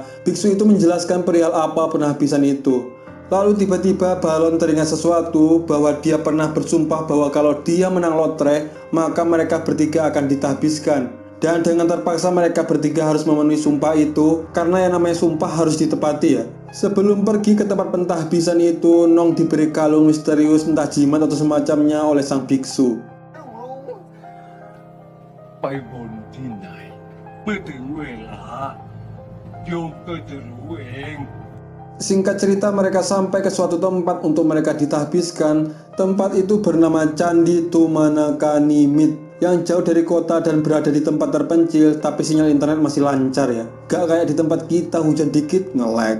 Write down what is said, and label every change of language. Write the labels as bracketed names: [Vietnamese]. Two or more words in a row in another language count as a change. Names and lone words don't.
[Indonesian] Biksu itu menjelaskan perihal apa penahbisan itu. Lalu tiba-tiba Balon teringat sesuatu bahwa dia pernah bersumpah bahwa kalau dia menang lotre, maka mereka bertiga akan ditahbiskan. Dan dengan terpaksa mereka bertiga harus memenuhi sumpah itu, karena yang namanya sumpah harus ditepati ya. Sebelum pergi ke tempat pentahbisan itu, Nong diberi kalung misterius entah jimat atau semacamnya oleh sang biksu. [Thai] ไปบนที่ไหนเมื่อถึงเวลาโยมก็จะรู้เอง [Indonesian] Singkat cerita, mereka sampai ke suatu tempat untuk mereka ditahbiskan. Tempat itu bernama Candi Tumanakanimit, yang jauh dari kota dan berada di tempat terpencil, tapi sinyal internet masih lancar ya. Gak kayak di tempat kita, hujan dikit nge-lag.